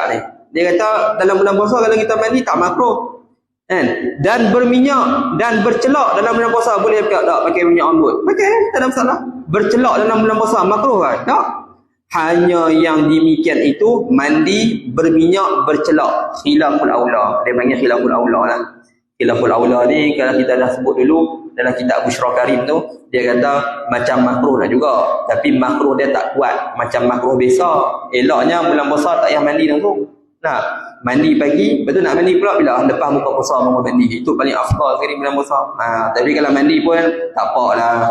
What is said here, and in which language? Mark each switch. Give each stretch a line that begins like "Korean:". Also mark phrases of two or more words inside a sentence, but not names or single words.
Malay: Dia kata dalam bulan puasa kalau kita mandi tak makruh. Kan? Dan berminyak dan bercelak dalam bulan puasa boleh ke tak pakai minyak rambut? Pakai, tak ada masalah. Bercelak dalam bulan puasa makruh kan? Tak. Hanya yang demikian itu mandi berminyak bercelak.
Arabic: خلاف الأولى.
Malay: Dia panggil
Arabic: خلاف الأولى
Malay: lah.
Arabic: خلاف الأولى
Malay: ni kalau kita dah sebut dulu dalam kitab Bushra Karim tu, dia kata macam makruh lah juga. Tapi makruh dia tak kuat macam makruh biasa. Eloknya bulan puasa tak payah mandi langsung. Nah, mandi pagi, betul nak mandi pula bila lepas buka puasa baru mandi. Itu paling afdal sekali bulan puasa. Tapi kalau mandi pun tak apalah.